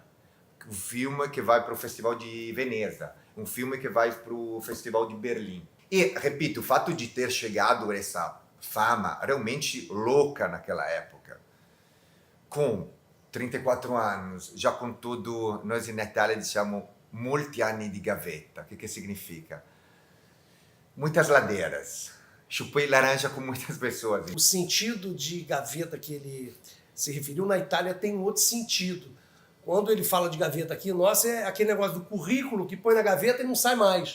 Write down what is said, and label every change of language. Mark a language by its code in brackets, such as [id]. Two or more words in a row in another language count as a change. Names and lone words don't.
[pt] Um filme que vai para o Festival de Veneza. Um filme que vai para o Festival de Berlim. E, repito, o fato de ter chegado a essa fama realmente louca naquela época, com 34 anos, já com tudo, nós na Itália [it] diciamo molti anni di gavetta. [pt] O que significa? Muitas ladeiras. Chupei laranja com muitas pessoas. O sentido de gaveta que ele se referiu na Itália tem um outro sentido. Quando ele fala de gaveta aqui, nossa, é aquele negócio do currículo que põe na gaveta e não sai mais.